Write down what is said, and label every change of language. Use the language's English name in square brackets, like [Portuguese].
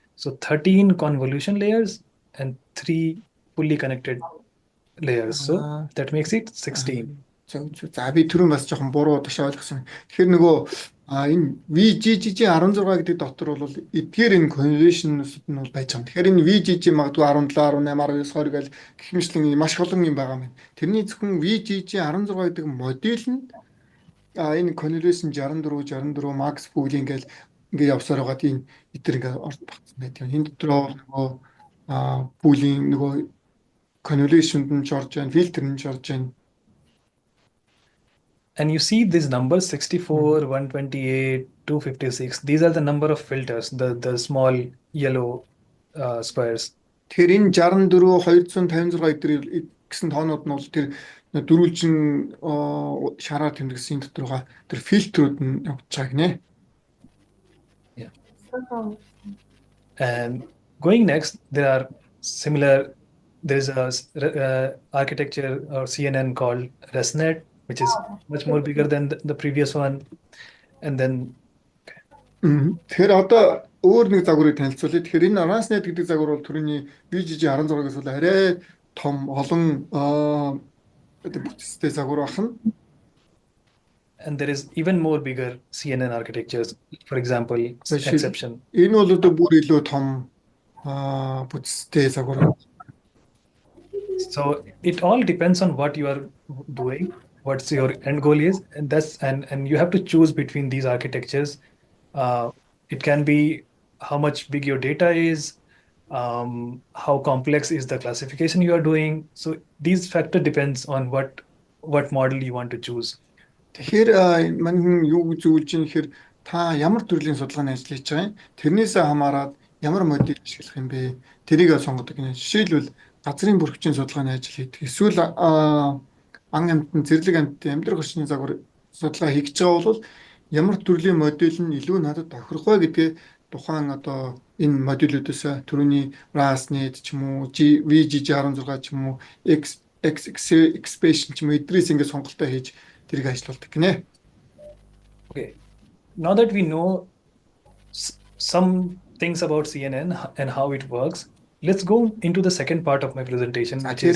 [English] So 13 convolution layers and 3 fully connected layers. So that makes it 16. [Mongolian] За би түрүүн бас жоохон буруу ташаа ойлгосон. Тэгэхээр нөгөө энэ VGG 16 гэдэг дотор бол эдгээр энэ convolution-ууд нь бол байж байгаа. Тэгэхээр энэ VGG магадгүй 17, 18, 19, 20 гэл гэх мэтлэн маш олон юм байгаа юм. Тэрний зөвхөн VGG 16 гэдэг модель нь энэ convolution 64 Max Pooling гэл ингээ явсаар байгаа тийм эдгээр ингээ орд багтсан байдаг. Энэ дотор нөгөө pooling нөгөө convolution нь чорж байна, filter нь чорж байна. [English] And you see these numbers 64, 128, 256. These are the number of filters, the small yellow squares. [Mongolian] Тэгэхээр энэ 64, 256 гэсэн тоонууд нь бол тэр дөрвөлжин шараар тэмдэгсэн доторга тэр фильтрүүд нь явж байгаа гинэ. [English] Yeah. And going next, there is a architecture or CNN called ResNet, which is much more bigger than the previous one. And then [Mongolian] Тэгэхээр одоо өөр нэг загварыг танилцуулъя. Тэгэхээр энэ ResNet гэдэг загвар бол түрүүний VGG 16-аас бол арай том олон бүтцтэй загвар байна. [English] and there is even more bigger CNN architectures. For example, Actually, exception. [Mongolian] Энэ бол одоо бүр илүү том бүтцтэй загвар. [English] So it all depends on what you are doing, what's your end goal is, and and you have to choose between these architectures. It can be how much big your data is, how complex is the classification you are doing. So these factor depends on what model you want to choose. [Mongolian] Тэгэхээр мань хүн юу гэж зөвлөж юм гэхээр та ямар төрлийн судалгааны ажил хийж байгаа юм? Тэрнээсээ хамаарат ямар модель ашиглах юм бэ? Тэрийг сонгодог гинэ. Жишээлбэл газрын бүрхжийн судалгааны ажил хийдэг. Эсвэл ан амьтан зэрлэг амьтан амьдрах орчны загвар судалгаа хийж байгаа бол ямар төрлийн модель нь илүү надад тохирох вэ гэдгээ тухайн одоо энэ модулүүдээс түрүүний RASNet ч юм уу, VGG16 ч юм уу, Expression ч юм уу эдрээс ингэ сонголтоо хийж тэрийг ажиллаулдаг гинэ. [English] Okay. Now that we know some things about CNN and how it works, let's go into the second part of my presentation, which is